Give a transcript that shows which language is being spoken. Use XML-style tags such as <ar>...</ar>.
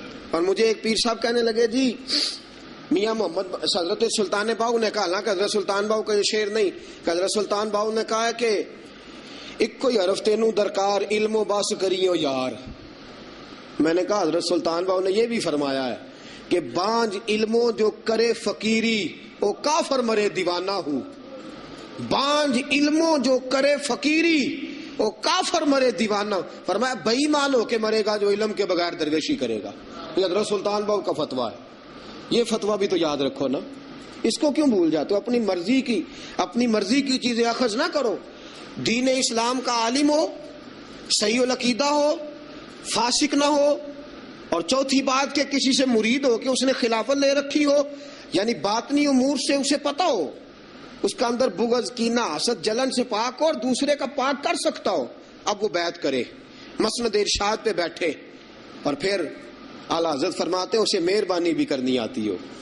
<ur>اور مجھے ایک پیر صاحب کہنے لگے جی میاں محمد حضرت سلطان باؤ نے کہا, حالانکہ حضرت سلطان باؤ کا یہ شعر نہیں, کہ حضرت سلطان باؤ نے کہا ہے کہ</ur> <pa>اکو حرف تینوں درکار علم و بس کریو یار.</pa> <ur>میں نے کہا حضرت سلطان باؤ نے یہ بھی فرمایا ہے کہ</ur> <pa>بانج علموں جو کرے فقیری او کافر مرے دیوانہ ہوں. بانج علموں جو کرے فقیری او کافر مرے دیوانہ.</pa> <ur>فرمایا بے ایمان ہو کے مرے گا جو علم کے بغیر درویشی کرے گا. یہ حضرت سلطان باؤ کا فتویٰ ہے. یہ فتویٰ بھی تو یاد رکھو نا. اس کو کیوں بھول جاتے ہو؟ اپنی مرضی کی چیزیں اخذ نہ کرو. دین اسلام کا عالم ہو، صحیح العقیدہ ہو، فاسق نہ ہو، اور چوتھی بات کہ کسی سے مرید ہو کہ اس نے خلافت لے رکھی ہو، یعنی باطنی امور سے اسے پتہ ہو، اس کا اندر بغض، کینہ، حسد، جلن سے پاک ہو اور دوسرے کا پاک کر سکتا ہو، اب وہ بیعت کرے، مسند ارشاد پہ بیٹھے، اور پھر اعلیٰ حضرت فرماتے ہیں اسے مہربانی بھی کرنی آتی ہو.</ur>